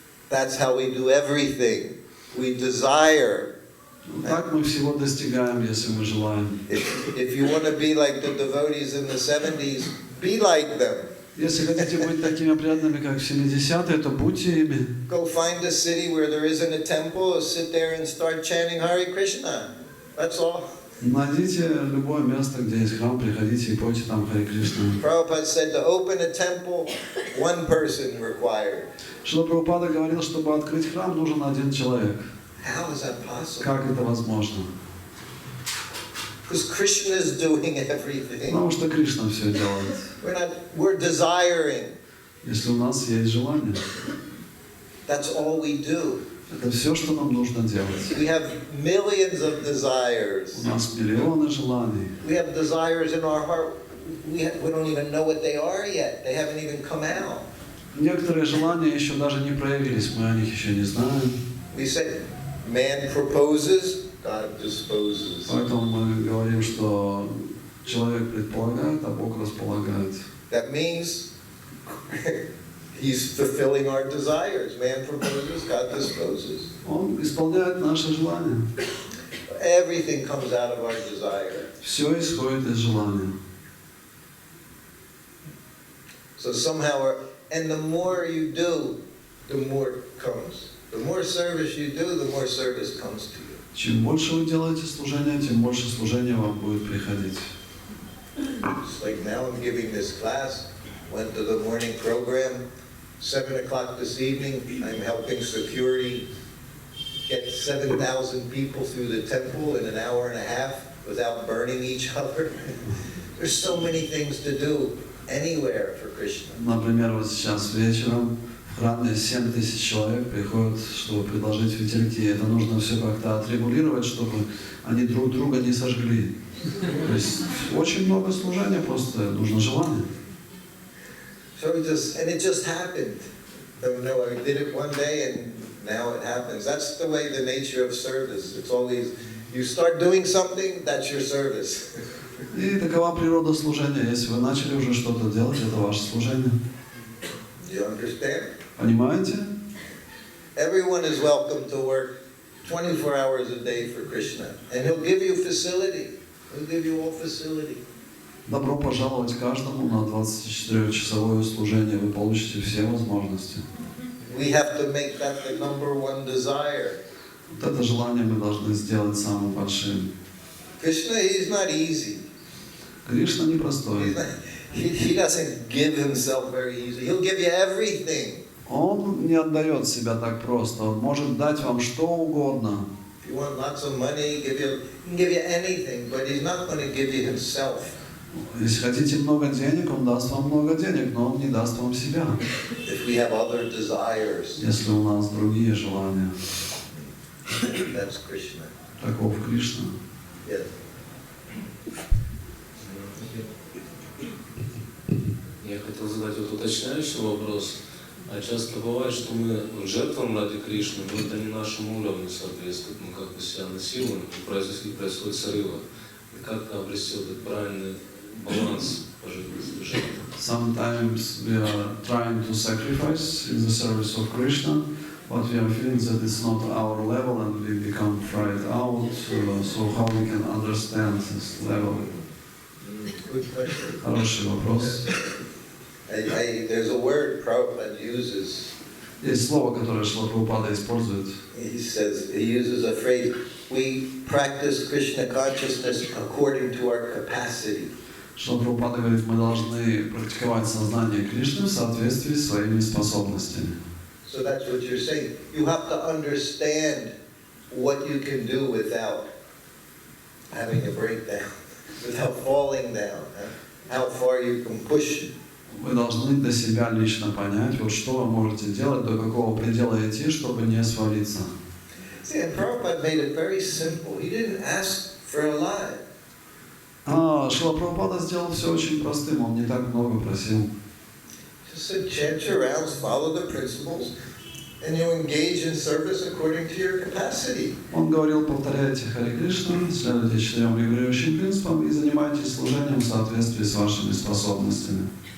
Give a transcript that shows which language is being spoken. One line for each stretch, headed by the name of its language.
English: That's how we do everything. We desire.
Russian: Так мы всего достигаем, если мы желаем.
English: If you want to be like the devotees in the 70s, be like them.
Russian: Если хотите быть такими преданными, как в 70-е, то будьте ими.
English: Go find a city where there isn't a temple, sit there and start chanting Hare Krishna. That's all.
Russian: Найдите любое место, где есть храм, приходите и пойте там Харе Кришна.
English: Prabhupada said to open a temple, one person required.
Russian: Шрила Прабхупада говорил, чтобы открыть храм, нужен один человек.
English: How is that possible?
Russian: Как это возможно?
English: Because Krishna is doing everything.
Russian: Потому что Кришна все делает.
English: We're desiring.
Russian: Если у нас есть желание,
English: That's all we do.
Russian: это все, что нам нужно делать.
English: We have millions of desires.
Russian: У нас миллионы желаний.
English: We have desires in our heart. We don't even know what they are yet. They haven't even come out.
Russian: Некоторые желания еще даже не проявились, мы о них еще не знаем.
English: We say, man proposes, God disposes.
Russian: Поэтому мы говорим, что человек предполагает, а Бог располагает.
English: That means He's fulfilling our desires. Man proposes, God disposes.
Russian: Он исполняет наши желания.
English: Everything comes out of our desire.
Russian: Все исходит из желания.
English: So somehow, and the more you do, the more comes. The more service you do, the more service comes to you.
Russian: Чем больше вы делаете служения, тем больше служения вам будет приходить.
English: It's like now I'm giving this class, went to the morning program, 7 o'clock this evening, I'm helping security get 7,000 people through the temple in an hour and a half without burning each other. There's so many things to do anywhere for Krishna.
Russian: Например, вот сейчас вечером в храме 7 тысяч человек приходят, чтобы предложить ветерки. Это нужно все как-то отрегулировать, чтобы они друг друга не сожгли. То есть очень много служения, просто нужно желание.
English: So it just happened. Don't know, I did it one day and now it happens. That's the way the nature of service. It's always, You start doing something, that's your service.
Russian: И такова природа служения. Если вы начали уже что-то делать, это ваше служение.
English: Do you understand?
Russian: Понимаете?
English: Everyone is welcome to work 24 hours a day for Krishna. And he'll give you facility. He'll give you all facility.
Russian: Добро пожаловать каждому на 24-часовое служение. Вы получите все возможности.
English: We have to make that the number one desire.
Russian: Вот это желание мы должны сделать самым большим.
English: Krishna, he's not easy.
Russian: Кришна непростой.
English: He doesn't give himself very easily. He'll give you everything.
Russian: Он не отдает себя так просто. Он может дать вам что угодно.
English: If you want lots of money, he can give you anything, but he's not going to give you himself.
Russian: Если хотите много денег, он даст вам много денег, но он не даст вам себя.
English: If we have other desires,
Russian: Если у нас другие желания.
English: that's Krishna.
Russian: Таков Кришна.
English: Yes.
Russian: Я хотел задать вот уточняющий вопрос. А часто бывает, что мы жертвам ради Кришны, но это не нашему уровню соответствует, мы как бы себя насилуем, и происходит срывы. И как обрести вот этот правильный баланс по жизни?
English: Sometimes we are trying to sacrifice in the service of Krishna, but we are feeling that it's not our level and we become fried out. So how we can understand this level? Good question.
Russian: Хороший вопрос.
English: There's a word Prabhupada uses.
Russian: Есть слово, которое Шрила Прабхупада использует.
English: He uses a phrase, we practice Krishna consciousness according to our capacity.
Russian: Шрила Прабхупада говорит, мы должны практиковать сознание Кришны в соответствии с своими способностями.
English: So that's what you're saying. You have to understand what you can do without having a breakdown, without falling down, how far you can push.
Russian: Вы должны для себя лично понять, вот что вы можете делать, до какого предела идти, чтобы не свалиться.
English: See, and Prabhupada made it very simple. He didn't ask for a lot.
Russian: Шрила Прабхупада сделал все очень простым, он не так много просил.
English: Just said, chant your rounds, follow the principles, and you engage in service according to your capacity.
Russian: Он говорил, повторяйте Харе Кришна, следуйте 4 регулирующим принципам и занимайтесь служением в соответствии с вашими способностями.